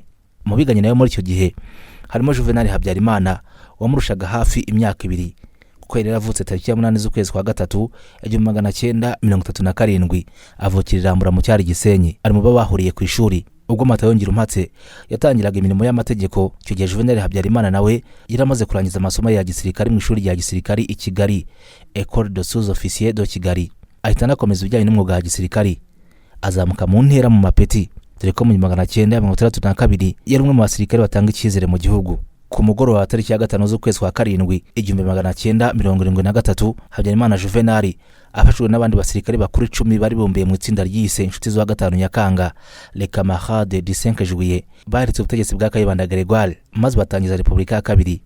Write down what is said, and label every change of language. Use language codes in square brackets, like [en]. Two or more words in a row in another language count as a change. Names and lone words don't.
[rw] Mu biganye nayo muri icyo gihe harimo Juvenal Habyarimana wamurushaga hafi imyaka 2, kuko yari yaravutse tariki 8 z'ukwezi kwa 3 1937, avukira Rambura mu cyari Gisenyi. Ari mu babahuriye ku ishuri. Ubwo Matayo Ngirumpatse yatangiraga imirimo y'amategeko, icyo gihe Juvenal Habyarimana nawe yaramaze kurangiza amasomo ya gisirikare mu ishuri rya gisirikare i Kigali, [fr] École de sous-officiers de Kigali. [rw] Ahita anakomeza ibijyanye n'umwuga wa gisirikare, azamuka mu ntera mu mapeti, dore ko mu 1962 yari umwe mu basirikare batanga icyizere mu gihugu. Ku mugoroba wa tariki ya 5 z'ukwezi kwa 7 1973, Habyarimana Juvenal afashwe n'abandi basirikare bakuru 10 bari bombiye mu itsinda ryise inshuti zo 5 Nyakanga, [fr] Les Camarades du 5 Juillet, [rw] baheretse ubutegetsi bwa Kayibanda Gregoire maze batangiza Repubulika ya Kabiri.